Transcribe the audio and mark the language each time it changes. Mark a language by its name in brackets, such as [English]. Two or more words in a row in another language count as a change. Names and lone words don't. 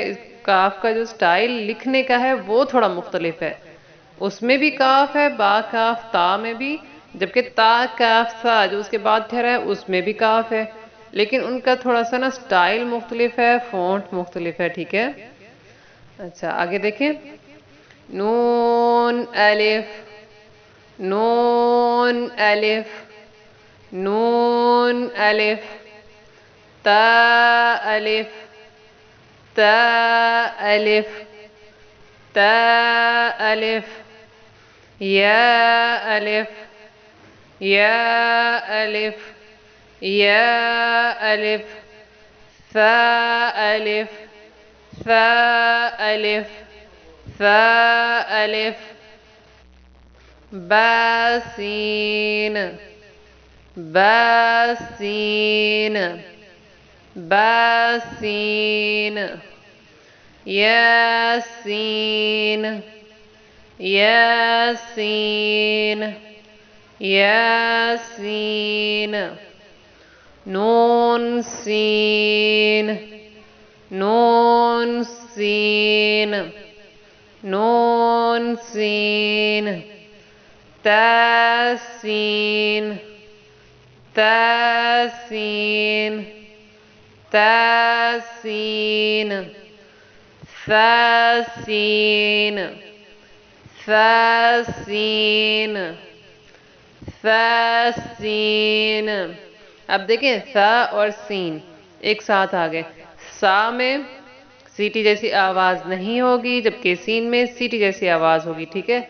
[Urdu] کاف کا جو سٹائل لکھنے کا ہے وہ تھوڑا مختلف ہے، اس میں بھی کاف ہے، با کاف تا میں بھی، جبکہ تا کاف ثا جو اس کے بعد ٹھہرا ہے اس میں بھی کاف ہے، لیکن ان کا تھوڑا سا نا سٹائل مختلف ہے، فونٹ مختلف ہے، ٹھیک ہے۔ اچھا آگے دیکھیں، نون الف نون الف نون الف تا الف تا الف تا الف یا الف یا الف یا الف ثا الف ثا الف ثا الف با سین با سین با سین یا سین یا سین یا سین نون سین نون سین نون سین تا سین تا سین تا سین ثا سین ثا سین ثا سین۔ اب دیکھیں ثا اور سین ایک ساتھ آ گئے، سا میں سیٹی جیسی آواز نہیں ہوگی جبکہ سین میں سیٹی جیسی آواز ہوگی، ٹھیک ہے۔